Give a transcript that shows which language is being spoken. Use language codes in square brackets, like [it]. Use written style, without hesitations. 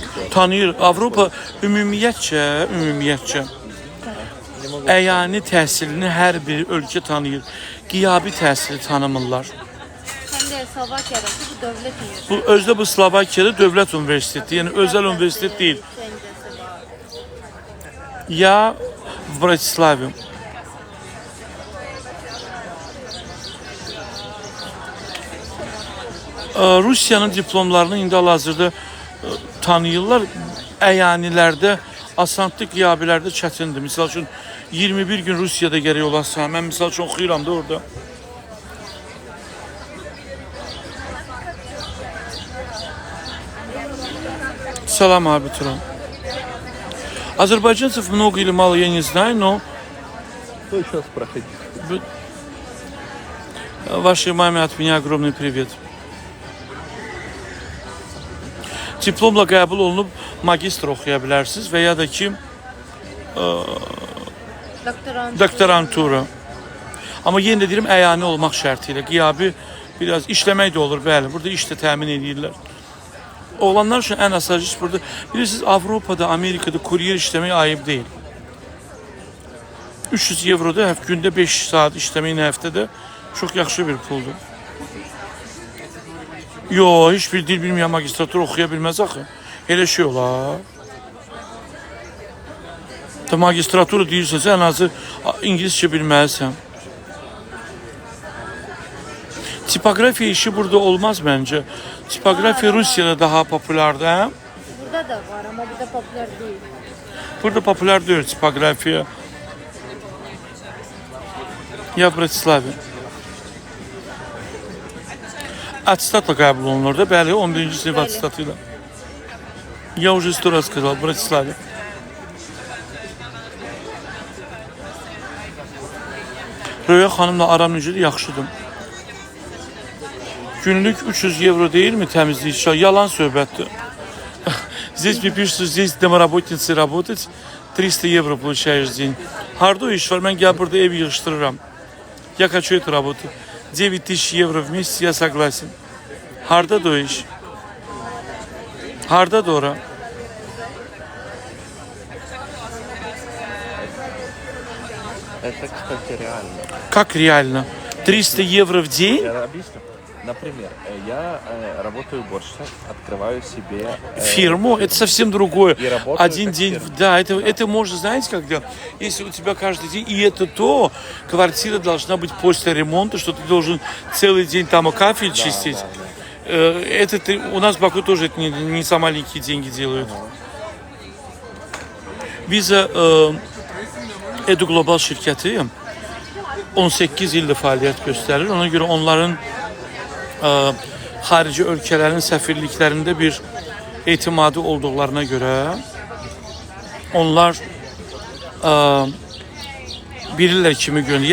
[az] Tanıyır. Avropa ümumiyyətcə əyani təhsilini hər bir ölkə tanıyır. Qiyabi təhsili tanımırlar. [tr] Hem de Slovakya'da bu devlet üniversitesi. [az] Bu özdə bu Slovakiyada dövlət universiteti, yəni özəl universitet deyil. Çencesi var. [ru] Ya v Bratislavi. [az] Rusiyanın diplomlarını indi hal-hazırda tanıyırlar. Əyanilərdə, asanlı qiyabilərdə çətindir. Misal üçün 21 gün Rusiyada gərək olasan. Mən misal üçün oxuyuram da orada. Salam abi Turan. [ru] Азербайджанцев много или мало, я не знаю, но Кто сейчас проходит? вашей маме от меня огромный привет. [az] Diplomla qəbul olunub magistr oxuya bilərsiniz və ya da ki doktorantura. Amma yenə də deyirəm əyani olmaq şərti ilə. Qiyabi biraz işləmək də olur, bəli. Burada iş də təmin edirlər. Oğlanlar üçün ən əsas iş burada. Bilirsiniz, Avropada, Amerikada kuryer işləmək ayıb deyil. 300 evroda gündə 5 saat işləmək həftədə çox yaxşı bir puldur. [tr] Yo, hiçbir dil bilmeyen [az] magistratur oxuya bilməz axı. Elə şey olar. Da magistraturu deyirsən, ən azı İngiliscə bilməlisən. [tr] Tipografiya işi burada olmaz bence. [az] Tipografiya Rusiyada daha populardır, hə? [tr] Burada da var ama burada popüler değil. [az] Burada popular deyil tipografiya. [ru] Ya Bratislavi. [az] Аттестатla qəbul olunur da, bəli, 11-ci sinif attestatıyla. [ru] Я уже 100 раз сказал, в Братиславе. [az] Röya xanımla aram necədir? Yaxşıdır. [tr] Günlük 300 euro değil mi təmizlik? [az] Yalan söhbətdir. [ru] Здесь мне пишут, что здесь домоработницей работать 300 евро получаешь в день. [az] Harda o iş var? Ben gel burada ev yığıştırıram. [ru] Я хочу эту работу. 9000 евро в месяц, я согласен. [az] Harda da o iş? Harda da ora? [ru] Это, кстати, реально. Как реально? 300 евро в день? Я объясню. Например, я работаю уборщицей, открываю себе Фирму, это совсем другое. И работаю Один как день, фирма. да, это можно, знаете, когда, если у тебя каждый день, и это то, квартира должна быть после ремонта, что ты должен целый день там кафель чистить. Это у нас в Баку тоже это не за маленькие деньги делают. [az] Visa Edu Global şirkəti 18 ildir fəaliyyət göstərir. Ona görə onların xarici ölkələrin səfirliklərində bir etimadı olduqlarına görə onlar bilirlər kimi göndərir.